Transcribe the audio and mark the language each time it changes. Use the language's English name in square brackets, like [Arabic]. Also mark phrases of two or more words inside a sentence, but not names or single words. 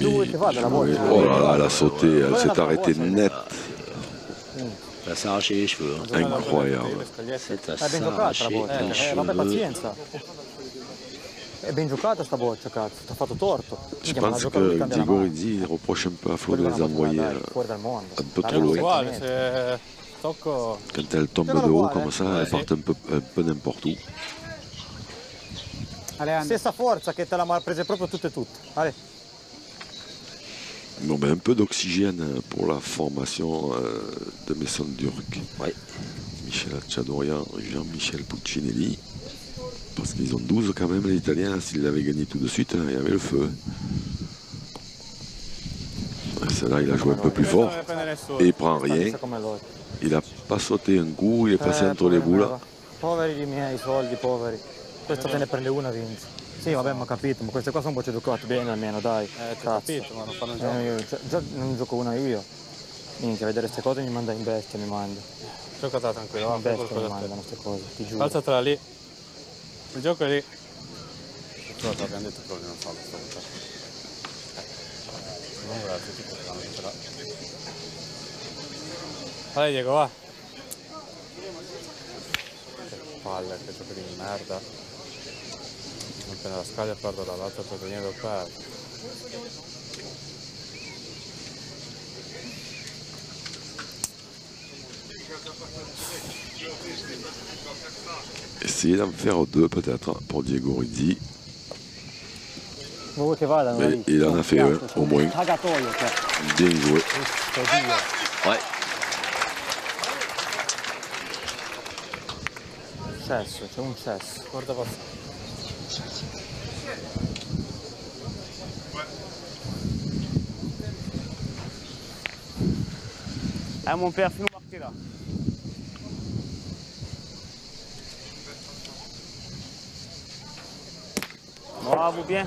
[French] Oh là là, elle a sauté, elle s'est arrêtée net. Elle s'est arraché les cheveux. Hein. Incroyable. C'est à s'arracher les cheveux. [Italian] È ben giocata sta boccia, cazzo, ti ha fatto torto. [French] Je pense que Diego Rizzi reproche un peu à Flo de les envoyer un peu trop loin. Quand elle tombe de haut comme ça, elle part un peu n'importe où. [Italian] Stessa forza che te l'ha prese proprio tutte e tutte. [French] Allez. Bon, ben, un peu d'oxygène pour la formation de Maison Durc. Ouais. Michel Acciadorian, Jean-Michel Puccinelli. Parce qu'ils ont 12 quand même, les Italiens. S'ils l'avaient gagné tout de suite, il y avait le feu. Celle-là, il a joué un peu plus fort. Et il prend rien. Il n'a pas sauté un coup, il est passé entre les boules. [Italian] Poveri i miei soldi, poveri. Questa te ne prende una, vince. Sì, vabbè, ma ho capito, ma queste qua sono bocce giocate bene almeno, dai. Ti ho capito, ma non fanno gioco. Già non gioco una io. Minchia, vedere queste cose mi manda in bestia, mi manda. Giocata tranquillo, va, in bestia mi mandano queste cose, ti giuro. Alzatela lì. Il gioco è lì. Però ti abbiamo detto che non fa questa volta. Non grazie, ti portano, Vai Diego, va. Che palle, che gioco di merda. Appena la scaglia perdo dall'altra per venire per perdere. [French] Essayer d'en faire deux peut-être pour Diego Rizzi. Mais il en a fait un au moins. Bien joué. Ouais. [Italian] Cesso, c'è un cesso. Guarda passare. [French] Mon père, fais-nous marquer là. Bravo, bien.